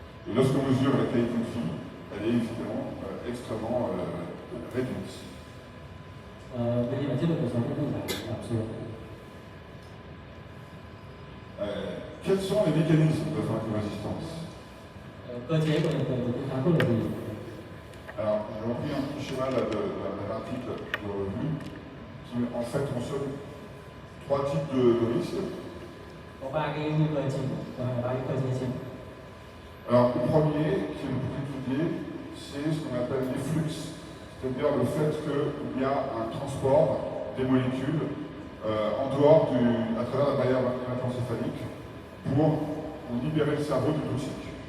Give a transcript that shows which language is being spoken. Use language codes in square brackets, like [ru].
[fr] Et lorsqu'on mesure la qualité de vie, elle est évidemment extrêmement réduite. [vi] Bây giờ chất lượng cuộc sống cũng giảm xuống. [fr] Quels sont les mécanismes de pharmacorésistance? [vi] Cơ chế của hiện tượng của kháng thuốc là gì? [fr] Alors, j'ai repris un petit schéma là, d'un article de revue qui, en fait, mentionne 3 types de risques. [vi] Có 3 cái nguy cơ chính và 3 cái cơ chế chính. [fr] Alors, le premier, qui est le plus étudié, c'est ce qu'on appelle les flux, c'est-à-dire le fait qu'il y a un transport des molécules en dehors à travers la barrière hémato-encéphalique pour libérer le cerveau du toxique.